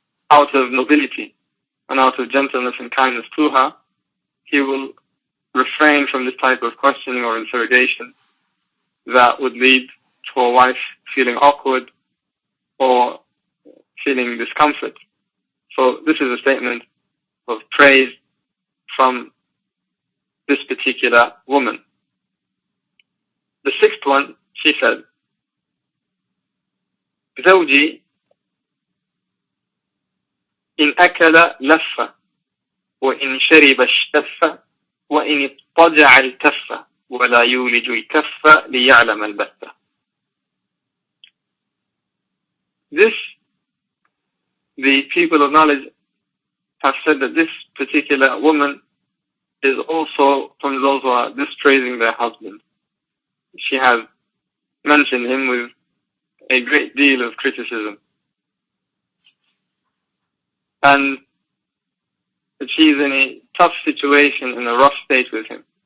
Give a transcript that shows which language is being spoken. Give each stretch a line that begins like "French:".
English: Out of nobility and out of gentleness and kindness to her, he will refrain from this type of questioning or interrogation that would lead to a wife feeling awkward or feeling discomfort. So this is a statement of praise from this particular woman. The sixth one, she said,
Arabic: زوجي إن أكل لف وإن شرب اشتف وإن اضطجع التف ولا يولج الكف ليعلم البث.
English: This, the people of knowledge have said that this particular woman is also from those who are dispraising their husband. She has mentioned him with a great deal of criticism, and that she is in a tough situation, in a rough state with him.